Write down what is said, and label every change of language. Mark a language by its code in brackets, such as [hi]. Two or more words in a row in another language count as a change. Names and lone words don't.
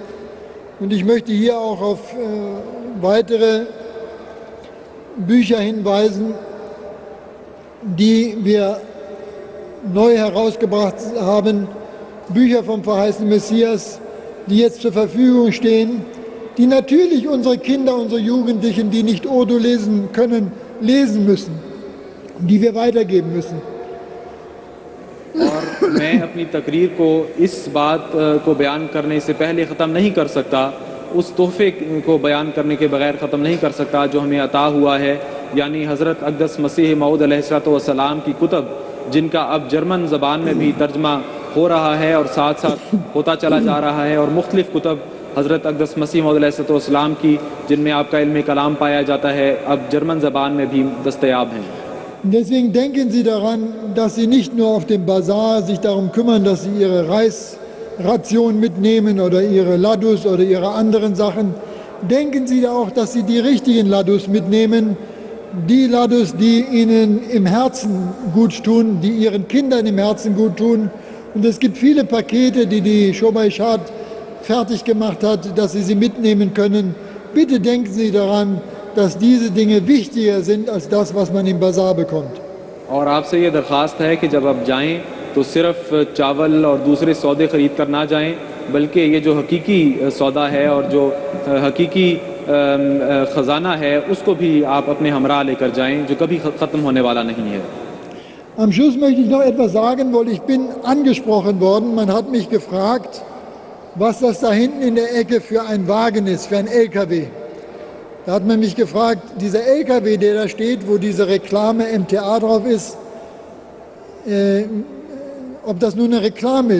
[de] Und ich möchte hier auch auf weitere Bücher hinweisen, die wir neu herausgebracht haben, Bücher vom verheißenen Messias, die jetzt zur Verfügung stehen. die natürlich unsere Kinder, unsere Jugendlichen, die nicht Urdu lesen können, lesen müssen, die wir weitergeben müssen. [ur] اور میں اپنی تقریر کو اس بات کو بیان کرنے سے پہلے ختم نہیں کر سکتا، اس تحفے کو بیان کرنے کے بغیر ختم نہیں کر سکتا جو ہمیں عطا ہوا ہے، یعنی حضرت اقدس مسیح موعود علیہ السلام کی کتب، جن کا اب جرمن زبان میں بھی ترجمہ ہو رہا ہے اور ساتھ ساتھ ہوتا چلا جا رہا ہے، اور مختلف کتب حضرت اقدس مسیح موعود علیہ السلام کی جن میں آپ کا علم کلام پایا جاتا ہے، اب جرمن زبان میں بھی دستیاب ہیں. [de] Deswegen denken Sie daran, dass Sie nicht nur auf dem Bazar sich darum kümmern, dass Sie Ihre Reisration mitnehmen oder Ihre Ladus oder Ihre anderen Sachen. Denken Sie auch, dass Sie die richtigen Ladus mitnehmen, die Ladus, die Ihnen im Herzen gut tun, die Ihren Kindern im Herzen gut tun. Und es gibt viele Pakete, die Shobai-Shad fertig gemacht hat, dass Sie sie mitnehmen können. Bitte denken Sie daran, dass diese Dinge wichtiger sind als das, was man im Bazar bekommt. [ur] اور آپ سے یہ درخواست ہے کہ جب آپ جائیں تو صرف چاول اور دوسرے سودے خرید کر نہ جائیں، بلکہ یہ جو حقیقی سودا ہے اور جو حقیقی خزانہ ہے اس کو بھی آپ اپنے ہمراہ لے کر جائیں، جو کبھی ختم ہونے والا نہیں ہے. [de] Am Schluss möchte ich noch etwas sagen, weil ich bin angesprochen worden. Man hat mich gefragt, was das da hinten in der Ecke für ein Wagen ist, für ein LKW. Da hat man mich gefragt, dieser LKW, der da steht, wo diese Reklame MTA drauf ist, ob das nur eine Reklame ist.